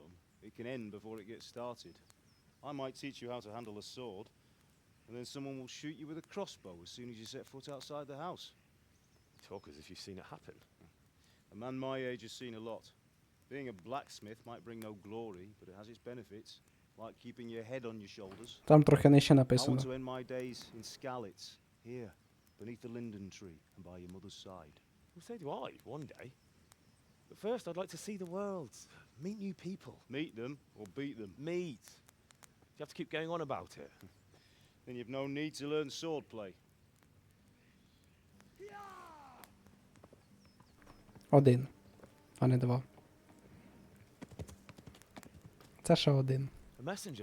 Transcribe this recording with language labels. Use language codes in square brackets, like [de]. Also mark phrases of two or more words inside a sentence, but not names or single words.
[en] It can end before it gets started. I might teach you how to handle a sword, and then someone will shoot you with a crossbow as soon as you set foot outside the house. You talk as if you've seen it happen. A man my age has seen a lot. Being a blacksmith might bring no glory, but it has its benefits, like keeping your head on your shoulders. [uk] Там трохи нижче [en] I [uk] написано. [en] want to end my days in Skalitz, here, beneath the linden tree and by your mother's side. Well, so do I, one day. But first, I'd like to see the world, meet new people. Meet them or beat them? Meet. You have to keep going on about it. Then you've no need to learn swordplay. [uk] Один, а не два. Це ще один. [en] A messenger.